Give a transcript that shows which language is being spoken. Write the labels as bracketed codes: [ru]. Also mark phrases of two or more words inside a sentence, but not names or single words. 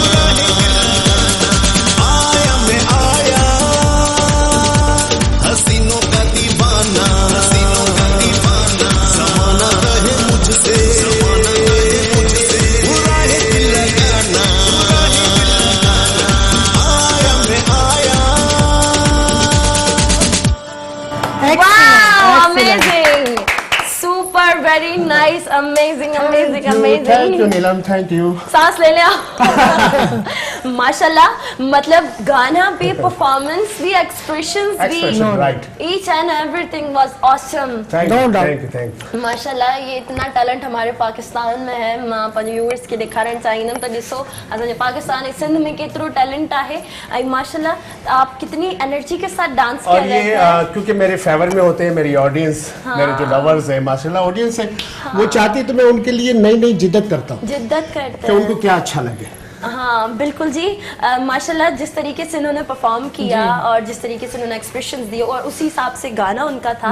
[hi] आया मैं आया, हसीनों का दीवाना, ज़माना कहे मुझसे, बुरा है दिल लगाना। आया मैं आया। [en] wow, amazing, super, very nice, amazing amazing thank you अमेजिंग। नीलम, thank you. [hi] सांस ले लिया। माशाल्लाह, मतलब गाना भी, परफॉर्मेंस भी, एक्सप्रेशंस भी, [en] Expression, right. each and everything was awesome. थैंक No यू, doubt. thank you. [hi] माशाल्लाह, ये इतना टैलेंट हमारे पाकिस्तान में है। [sd] मां पंहिंजे व्यूअर्स खे ॾेखारणु चाहींदमि त ॾिसो असांजे पाकिस्तान ऐं सिंध में केतिरो टैलेंट आहे। [hi] ऐं माशाल्लाह, आप कितनी एनर्जी के साथ डांस और कर रहे ये हैं। क्योंकि मेरे फेवर में होते हैं मेरी ऑडियंस, मेरे जो लवर्स हैं, माशाल्लाह ऑडियंस है, वो चाहती है तो मैं उनके लिए नई नई जिद्दत करता हूँ जिद्दत करते कि हैं। उनको क्या अच्छा लगे। हाँ बिल्कुल जी। माशाल्लाह, जिस तरीके से उन्होंने परफॉर्म किया और जिस तरीके से उन्होंने एक्सप्रेशंस दिए और उसी हिसाब से गाना उनका था।